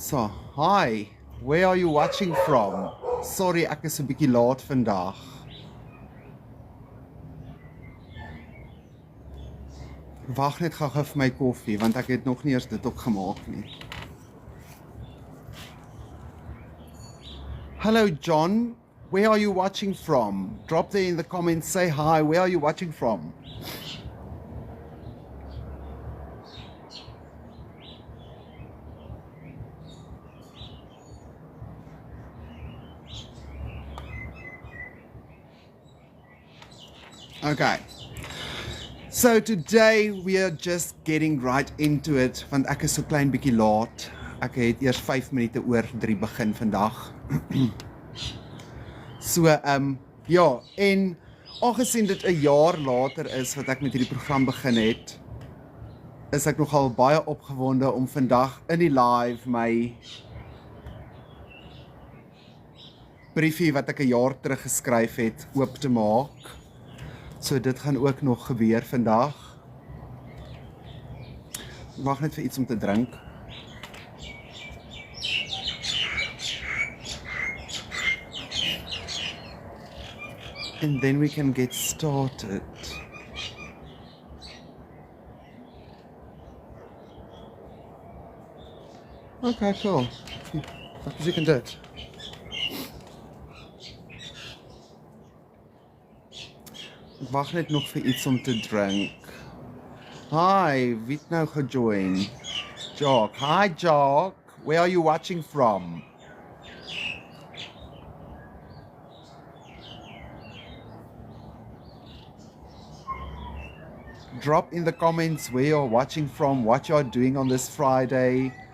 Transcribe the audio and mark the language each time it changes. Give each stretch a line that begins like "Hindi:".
English: So, hi, where are you watching from?
Afrikaans: Sorry, ek is 'n bietjie laat vandag. Wag net gou vir my koffie, want ek het nog nie eers dit ook gemaak nie.
English: Hello John, where are you watching from? Drop there in the comments, say hi, where are you watching from? Okay. So today we are just getting right into it,
Afrikaans: want ek is so klein bietjie laat. Ek het eers 5 minute oor 3 begin vandag. So, ja, en aangesien dit 'n jaar later is wat ek met hierdie program begin het, is ek nogal baie opgewonde om vandag in die live my briefie wat ek 'n jaar terug geskryf het, oop te maak. So dit gaan ook nog gebeur vandag. Wag net vir iets om te drink.
English: And then we can get started.
Afrikaans: Okay, cool. Wat is ek dit? Ek wag net nog vir iets om te drink. Hi, wie het nou gejoin? Jock. Hi Jock.
English: Where are you watching from? Drop in the comments where you're watching from, what you're doing on this Friday.